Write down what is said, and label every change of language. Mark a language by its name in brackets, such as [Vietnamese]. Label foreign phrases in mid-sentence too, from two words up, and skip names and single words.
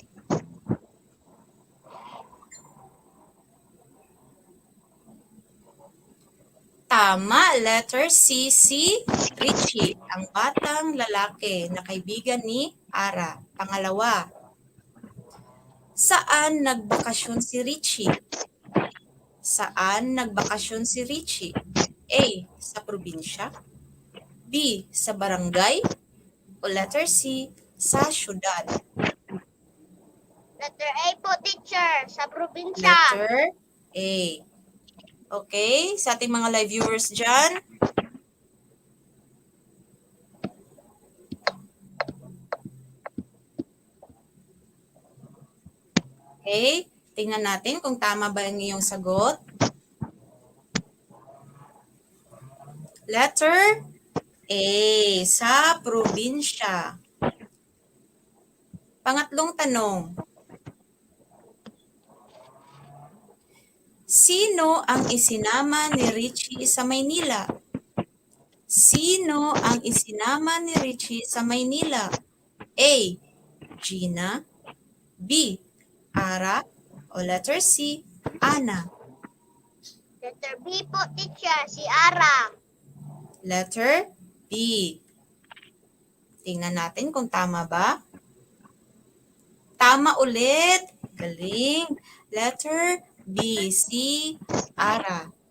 [Filipino] Tama, letter C, si Richie, ang batang lalaki na kaibigan ni Ara. Pangalawa, saan nagbakasyon si Richie? Saan nagbakasyon si Richie? A. Sa probinsya, B. Sa barangay, o letter C. Sa syudad? Letter A po, teacher. Sa probinsya. Letter A. Okay, sa ating mga [English] live viewers [Filipino] dyan. Okay, tingnan natin kung tama ba ang iyong sagot. Letter A, sa probinsya. Pangatlong tanong. Sino ang isinama ni Richie sa Maynila? Sino ang isinama ni Richie sa Maynila? A. Gina, B. Ara, o letter C. Ana? Letter B po, teacher. Si Ara. Letter B. Tingnan natin kung tama ba. Tama ulit. Galing. Letter B, si Ara.